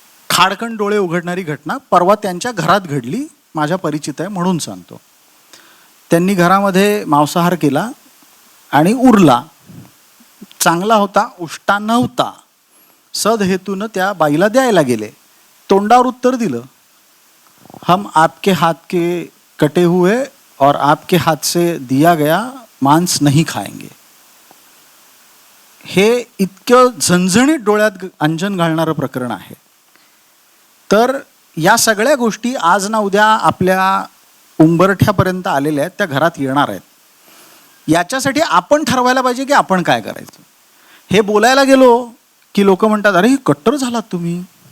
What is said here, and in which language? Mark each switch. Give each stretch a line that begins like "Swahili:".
Marathi: खाडकन डोळे उघडणारी घटना परवा त्यांच्या घरात घडली, माझ्या परिचित आहे म्हणून सांगतो. त्यांनी घरामध्ये मांसाहार केला आणि उरला, चांगला होता, उष्टा नव्हता. सदहेतूनं त्या बाईला द्यायला गेले. तोंडावर उत्तर दिलं,
Hindi: हम आपके हाथ के कटे हुए और आपके हाथ से दिया गया मांस नहीं खाएंगे.
Marathi: हे इतकं झणझणीत डोळ्यात अंजन घालणारं प्रकरण आहे. तर या सगळ्या गोष्टी आज ना उद्या आपल्या उंबरठ्यापर्यंत आलेल्या आहेत, त्या घरात येणार आहेत. याच्यासाठी आपण ठरवायला पाहिजे की आपण काय करायचं. हे बोलायला गेलो की लोक म्हणतात, अरे कट्टर झालात तुम्ही.